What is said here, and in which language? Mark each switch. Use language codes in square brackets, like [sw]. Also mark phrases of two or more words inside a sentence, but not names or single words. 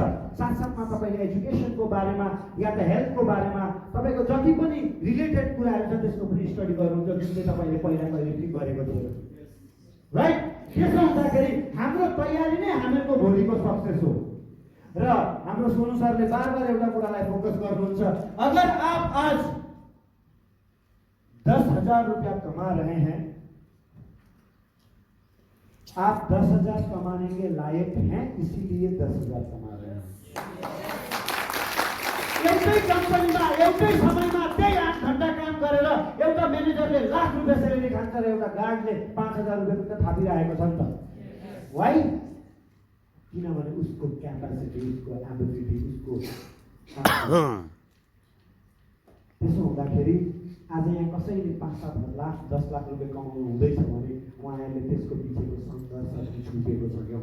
[ne] साथसाथमा तपाईँले एजुकेसनको बारेमा या त हेल्थको बारेमा तपाईँको जति पनि रिलेटेड कुराहरू छ त्यसको पनि स्टडी गर्नुहुन्छ, जुन चाहिँ तपाईँले पहिला कहिले पनि गरेको थिएन, राइट? त्यसो हुँदाखेरि हाम्रो तयारी नै हामीहरूको भोलिको सक्सेस हो। र हाम्रो सोनु सरले बार बार एउटा कुरालाई फोकस गर्नुहुन्छ, [hi] अगर आप आज 10,000 रुपया कमा रहे हैं, आप 10,000 कमाने के लायक हैं, इसीलिए 10,000 कमा रहे हैं। [ne] एउटै कम्पनीमा एउटै समयमा त्यही 8 घण्टा काम गरेर एउटा म्यानेजरले लाख रुपियाँ सेलेरी खान्छ र एउटा गार्डले 5,000 रुपियाँ थापिरहेको छ नि त। वाइ? किनभने उसको क्यापासिटी, उसको एबिलिटी, उसको त्यसो हुँदाखेरि आज यहाँ कसैले 5-7 लाख 10 लाख रुपियाँ कमाउनु हुँदैछ भने उहाँहरूले त्यसको पछिको सङ्घर्ष छुटेको छ क्या।